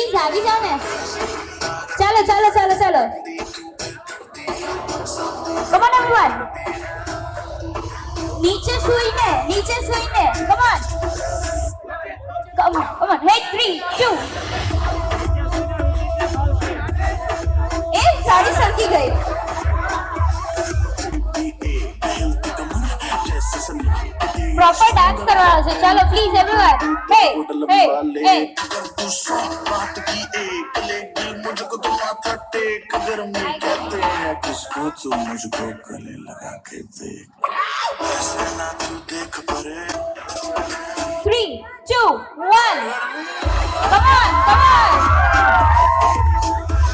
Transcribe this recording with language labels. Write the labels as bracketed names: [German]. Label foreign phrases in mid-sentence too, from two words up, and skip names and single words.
[Gujarati] જાગી જાઓ ને. ચાલો ચાલો ચાલો ચાલો. [English] Come on everyone. [Gujarati] નીચે સૂઈને [English] come on. Come on. Hey, 3, 2. [Gujarati] એ સાડી સરકી ગઈ. [English] proper dance [Gujarati] કરવાનો છે. ચાલો [English] please everyone. હે હે [Hindi] बात की एक लेगी मुझको तो माथा टेक अगर मैं कहते हैं किसको तू मुझको गले लगा के देख ऐसे ना तू देख परे [English] 3, 2, 1. Come on.